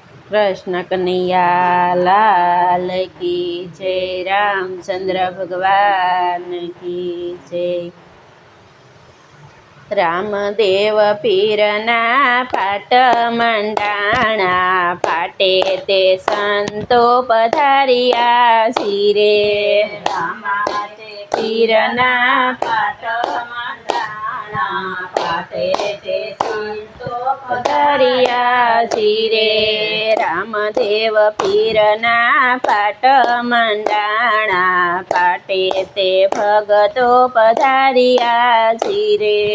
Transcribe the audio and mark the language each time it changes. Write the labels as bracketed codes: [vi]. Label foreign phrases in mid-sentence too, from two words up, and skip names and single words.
[hi] कृष्ण कन्हैया लाल की जय। रामचंद्र भगवान की जय। [gu] રામદેવ પીરના પાટ મંડાણા પાટે તે સંતો પધારિયા સીરે। રામાદેવ પીરના પાટ મંડાણા પાટે તે સંતો પધારિયા સીરે। રામદેવ પીરના પાટ મંડાણા પાટે તે ભગતો પધારિયા સીરે।